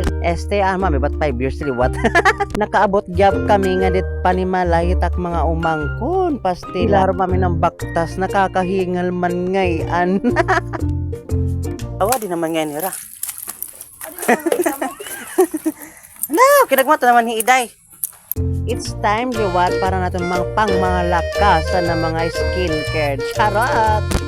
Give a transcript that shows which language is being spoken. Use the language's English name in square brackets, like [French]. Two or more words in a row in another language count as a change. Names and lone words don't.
[Waray] Mami, ba't 5 years liwat? Nakaabot gyap kami nga dit panimalay tak mga umangkon. Pastila mami ng baktas, nakakahingal man ngayon. Awa, di naman ngayon nira. No, kinagmata naman ni Iday. [English] It's time [Waray] liwat para natin pang mga lakasan ng mga skincare. Charot!